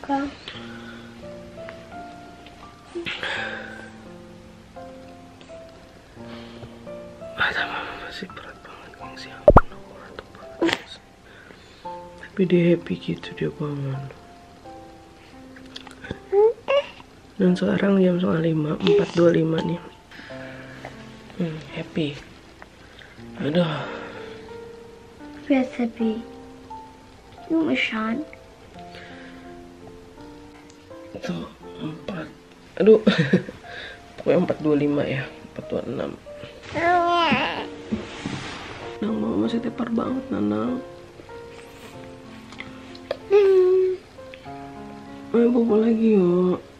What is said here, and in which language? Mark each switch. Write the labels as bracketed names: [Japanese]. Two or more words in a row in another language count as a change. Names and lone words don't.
[Indonesian] Masih berat banget gengsi, ampun aku ngantuk banget. Tapi dia happy gitu dia bangun. Dan sekarang jam 4:05, 4:25 nih. Happy. Aduh. [German] Wer ist happy? Junge Schan. [Indonesian] Itu 4. Aduh. Pokoknya 4:25 ya. 4:26. Nang mama masih tepar banget, Nanang. Ayo bobo lagi yuk.